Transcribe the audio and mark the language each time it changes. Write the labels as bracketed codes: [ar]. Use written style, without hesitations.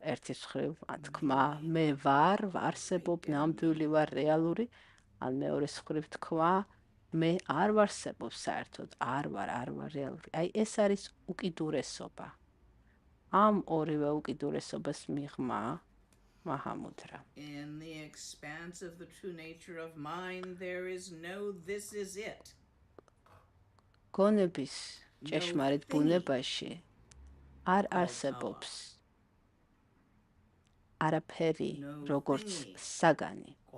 [ka] ერთის მხრივ თქმა მე ვარ, ვარსებობ, ნამდვილი ვარ, რეალური, ან მეორეს მხრივ თქვა მე არ ვარსებობ საერთოდ, არ ვარ რეალური. აი ეს არის უკიდურესობა. ამ ორივე უკიდურესობას მიღმა მაჰამუდრა. [en] In the expanse of the true nature of mind, there is no this is it. [ka] გონების ჭეშმარიტ ბუნებაში არ არსებობს არაფერი როგორც საგანი.